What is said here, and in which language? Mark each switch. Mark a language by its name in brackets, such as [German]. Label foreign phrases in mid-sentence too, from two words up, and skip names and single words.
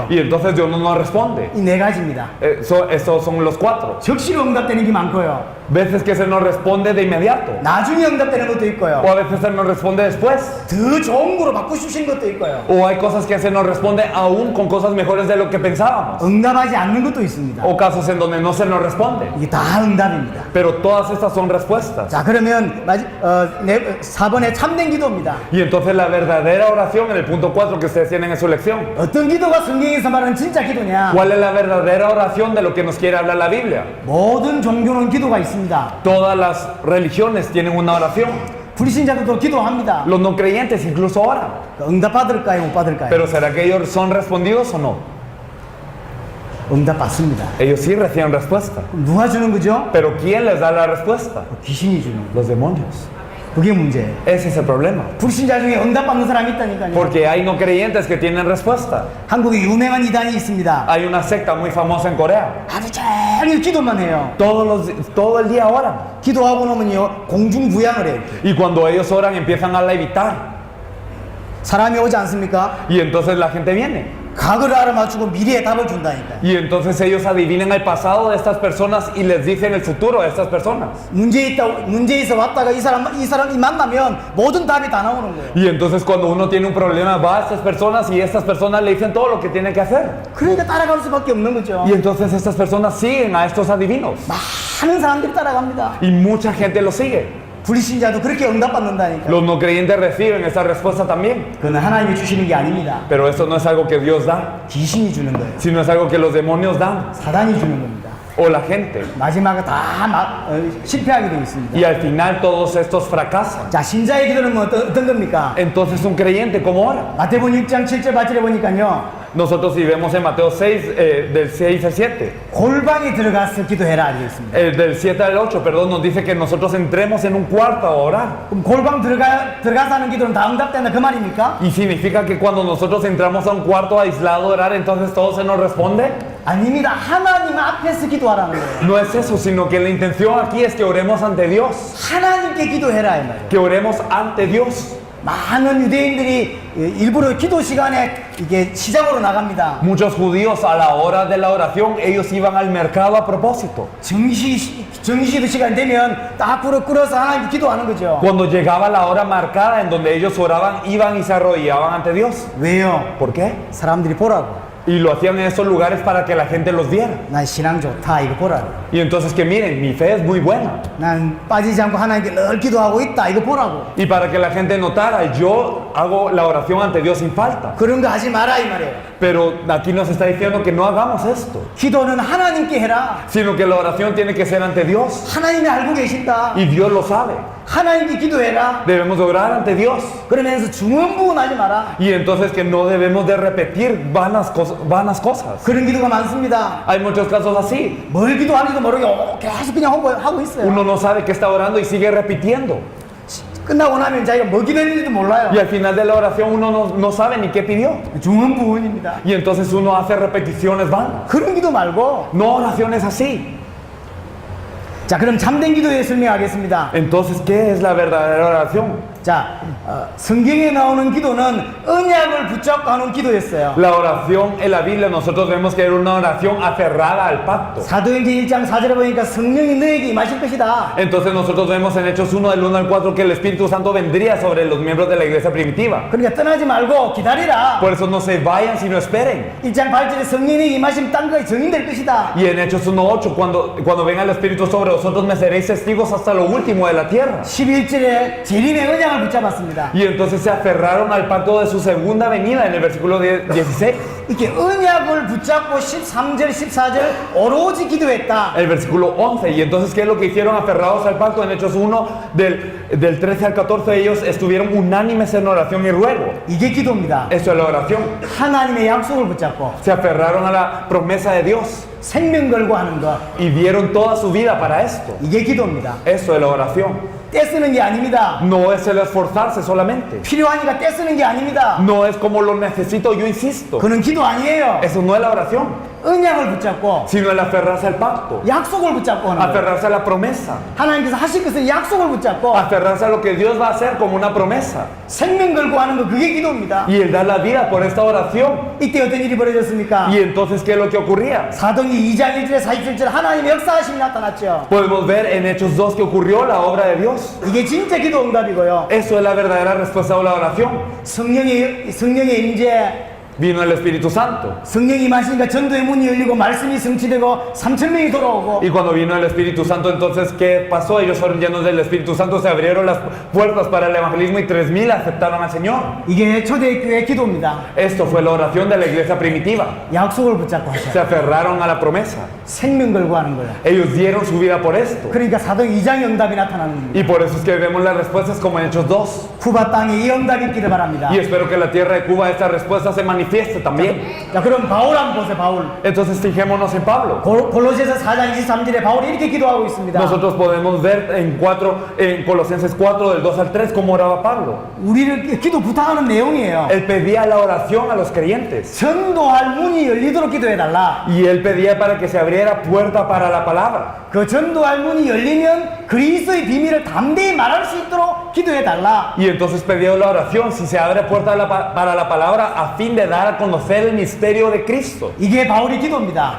[Spanish] Y entonces Dios no nos responde. [Korean] 이 네 가지입니다. [Spanish] Esos son los cuatro. [Korean] 적시로 응답되는 게 많고요. [Spanish] Veces que se nos responde de inmediato. [Korean] 나중에 응답되는 것도 있고요. [Spanish] O a veces se nos responde después. [Korean] 더 좋은 거로 바꾸시는 것도 있고요. [Spanish] O hay cosas que se nos responde aún con cosas mejores de lo que pensábamos. [Korean] 응답하지 않는 것도 있습니다. [Spanish] O casos en donde no se nos responde. [Korean] 이게 다 응답입니다. [Spanish] Pero todas estas son respuestas. [Korean] 자, 그러면 4번에 참된 기도입니다. [Spanish] Y entonces la verdadera oración en el punto 4 que ustedes tienen en su lección. [Korean] 어떤 기도가 성경에서 말하는 진짜 기도냐? [Spanish] ¿Cuál es la verdadera oración de lo que nos quiere hablar la Biblia? [Korean] 모든 종교는 기도가 있습니다. [Spanish] Todas las religiones tienen una oración. [Korean] 불신자들도 기도합니다. [Spanish] Los no creyentes incluso oran. [Korean] 응답 받을까요? 못 받을까요? [Spanish] Pero ¿será que ellos son respondidos o no? [Korean] 응답 받습니다. [Spanish] Ellos sí reciben respuesta. [Korean] 누가 주는 거죠? [Spanish] Pero ¿quién les da la respuesta? [Korean] 귀신이 주는 거예요. [Spanish] Los demonios. [Korean] 그게 문제예요. [Spanish] Ese es el problema. [Korean] 불신자 중에 응답 받는 사람이 있다니까요. [Spanish] Porque hay no creyentes que tienen respuesta. [Korean] 한국에 유명한 이단이 있습니다. [Spanish] Hay una secta muy famosa en Corea. [Korean] 하루 종일 기도만 해요. [Spanish] Todo el día oran. [Korean] 기도하고 나면요 공중 부양을 해요. [Spanish] Y cuando ellos oran empiezan a levitar. [Korean] 사람이 오지 않습니까? [Spanish] Y entonces la gente viene. [Korean] 과거를 알아맞추고 미래에 답을 준다니까요. [Spanish] Y entonces ellos adivinan el pasado de estas personas y les dicen el futuro de estas personas. [Korean] 문제 있어 왔다가 이 사람이 만나면 모든 답이 다 나오는 거예요. [Spanish] Y entonces cuando uno tiene un problema va a estas personas y estas personas le dicen todo lo que tiene que hacer. [Korean] 그러니까 따라갈 수밖에 없는 거죠. [Spanish] Y entonces estas personas siguen a estos adivinos. [Korean] 많은 사람들이 따라갑니다. [Spanish] Y mucha gente lo sigue. [Korean] 불신자도 그렇게 응답받는다니까요. [Spanish] Los no creyentes reciben esa respuesta también. [Korean] 그건 하나님이 주시는 게 아닙니다. [Spanish] Pero eso no es algo que Dios da, [Korean] 귀신이 주는 거예요. [Spanish] sino es algo que los demonios dan. [Korean] 사단이 주는 겁니다. [Spanish] O la gente. [Korean] 마지막에 다 실패하게 되어 있습니다. [Spanish] Y al final todos estos fracasan. [Korean] 자, 신자의 기도는 뭐 어떤 겁니까? [Spanish] Entonces un creyente, ¿cómo ora? [Korean] 마태복음 6장 7절 8절에 보니까요. [Spanish] Nosotros si vemos en Mateo 6, del 6 al 7. [Korean] 골방에 들어가서 기도해라 되어 있습니다. [Spanish] Del 7 al 8, perdón, nos dice que nosotros entremos en un cuarto a orar. [Korean] 그럼 골방 들어가서 하는 기도는 다 응답된다 그 말입니까? [Spanish] Y significa que cuando nosotros entramos a un cuarto aislado a orar, entonces todo se nos responde. [Korean] 아닙니다. 하나님 앞에서 기도하라는 거예요. [Spanish] No es eso, sino que la intención aquí es que oremos ante Dios. [Korean] 하나님께 기도해라 이 말이에요. [Spanish] Que oremos ante Dios. [Korean] 많은 유대인들이 일부러 기도 시간에 이게 시장으로 나갑니다. [Spanish] Muchos judíos a la hora de la oración, ellos iban al mercado a propósito. [Korean] 정시 시간 되면 딱 끌어서 하나님께 기도하는 거죠. [Spanish] Cuando llegaba la hora marcada en donde ellos oraban, iban y se arrodillaban ante Dios. [Korean] 왜요? [Spanish] ¿Por qué? [Korean] 사람들이 보라고. [Spanish] Y lo hacían en esos lugares para que la gente los viera. [Korean] 난 신앙 좋다 이거 보라고. [Spanish] Y entonces que miren, mi fe es muy buena. [Korean] 난 빠지지 않고 하나님께 늘 기도하고 있다 이거 보라고. [Spanish] Y para que la gente notara, yo hago la oración ante Dios sin falta. [Korean] 그런 거 하지 마라 이 말이에요. [Spanish] Pero aquí nos está diciendo que no hagamos esto, [Korean] 기도는 하나님께 해라. [Spanish] sino que la oración tiene que ser ante Dios. [Korean] 하나님이 알고 계신다. [Spanish] Y Dios lo sabe. [Korean] 하나님께 기도해라. [Spanish] Debemos orar ante Dios. [Korean] 그러면서 중언부언하지 마라. [Spanish] Y entonces que no debemos de repetir vanas cosas. [Korean] 그런 기도가 많습니다. [Spanish] Hay muchos casos así. [Korean] 뭘 기도하는지도 모르게 계속 그냥 하고 있어요. [Spanish] Uno no sabe que está orando y sigue repitiendo. [Korean] 끝나고 나면 자기가 뭐 기도했는지도 몰라요. [Spanish] Y al final de la oración uno no sabe ni qué pidió. [Korean] 중언부언입니다. [Spanish] Y entonces uno hace repeticiones vanas. [Korean] 그런 기도 말고. [Spanish] No oraciones así. [Korean] 자, 그럼 참된 기도에 설명하겠습니다. [Spanish] Entonces, ¿qué es la verdadera oración? [Korean] 자, 성경에 나오는 기도는 언약을 붙잡고 하는 기도였어요. [Spanish] La oración en la Biblia nosotros vemos que era una oración aferrada al pacto. [Korean] 사도행전 1장 4절에 보니까 성령이 너에게 임하실 것이다. [Spanish] Entonces nosotros vemos en Hechos 1 del 1 al 4 que el Espíritu Santo vendría sobre los miembros de la iglesia primitiva. [Korean] 그러니까 떠나지 말고 기다리라. [Spanish] Por eso no se vayan sino esperen. [Korean] 1장 8절에 성령이 임하시면 땅까지 증인될 것이다. [Spanish] Y en Hechos 1.8 cuando venga el Espíritu sobre vosotros me seréis testigos hasta lo último de la tierra. [Korean] 11절에 재림의 언약을 붙잡았습니다. [Spanish] Y entonces se aferraron al pacto de su segunda venida en el versículo 16. [Korean] 이렇게 언약을 붙잡고 13절, 14절 오로지 기도했다. [Spanish] El versículo 11. Y entonces, ¿qué es lo que hicieron aferrados al pacto? En Hechos 1, del 13 al 14, ellos estuvieron unánimes en oración y ruego. [Korean] 이게 기도입니다. [Spanish] Eso es la oración. [Korean] 하나님의 약속을 붙잡고 [Spanish] Se aferraron a la promesa de Dios [Korean] 생명 걸고 하는 것. [Spanish] y dieron toda su vida para esto. [Korean] 이게 기도입니다. [Spanish] Eso es la oración. [Korean] 떼쓰는 게 아닙니다. [Spanish] No es el esforzarse solamente. [Korean] 필요하니까 떼쓰는 게 아닙니다. [Spanish] No es como lo necesito, yo insisto. [Korean] 그는 기도 아니에요. [Spanish] Eso no es la oración, [Korean] 언약을 붙잡고 [Spanish] sino el aferrarse al pacto, [Korean] 약속을 붙잡고 하는 거예요. [Spanish] aferrarse a la promesa, [Korean] 하나님께서 하실 것을 약속을 붙잡고 [Spanish] aferrarse a lo que Dios va a hacer como una promesa. [Korean] 생명 걸고 하는 거 그게 기도입니다. [Spanish] Y el dar la vida por esta oración. [Korean] 이때 어떤 일이 벌어졌습니까? [Spanish] Y entonces, ¿qué es lo que ocurría? [Korean] 사도행전 2장 1절에 47절 하나님의 역사하심이 나타났죠. [Spanish] Podemos ver en Hechos 2 que ocurrió la obra de Dios. [Korean] 이게 진짜 기도 응답이고요. [Spanish] Eso es la verdadera respuesta a la oración. [Korean] 성령의 임재, [Spanish] Vino el Espíritu Santo. [Korean] 성령이 임하시니까 전도의 문이 열리고 말씀이 성취되고 3,000명이 돌아오고 [Spanish] Y cuando vino el Espíritu Santo, entonces, ¿qué pasó? Ellos fueron llenos del Espíritu Santo, se abrieron las puertas para el evangelismo y 3,000 aceptaron al Señor. [Korean] 이게 초대교회 기도입니다. [Spanish] Esto fue la oración de la iglesia primitiva. [Korean] 약속을 붙잡고 하죠. [Spanish] Se aferraron a la promesa. [Korean] 생명 걸고 하는 거예요. [Spanish] Ellos dieron su vida por esto. [Korean] 그러니까 사도행 2장의 응답이 나타나는 겁니다. [Spanish] Y por eso es que vemos las respuestas como en Hechos 2. [Korean] 쿠바 땅에 이 응답이 있기를 바랍니다. [Spanish] Y espero que en la tierra de Cuba esta respuesta se manifieste también. [Korean] 자, 그럼 바울 한번 보세요. 바울. [Spanish] Entonces fijémonos en Pablo. [Korean] 골로새서 4장 23절에 바울이 이렇게 기도하고 있습니다. [Spanish] Nosotros podemos ver en Colosenses 4 del 2 al 3 cómo oraba Pablo. [Korean] 우리를 기도 부탁하는 내용이에요. [Spanish] Él pedía la oración a los creyentes. [Korean] 전도할 문이 열리도록 기도해달라. [Spanish] Y él pedía para que se abriera puerta para la palabra. [Korean] 그 전도할 문이 열리면 그리스도의 비밀을 담대히 말할 수 있도록 기도해달라. [Spanish] Y entonces pedía la oración, si se abre puerta para la palabra, a fin de dar a conocer el misterio de Cristo. [Korean] 이게 바울의 기도입니다.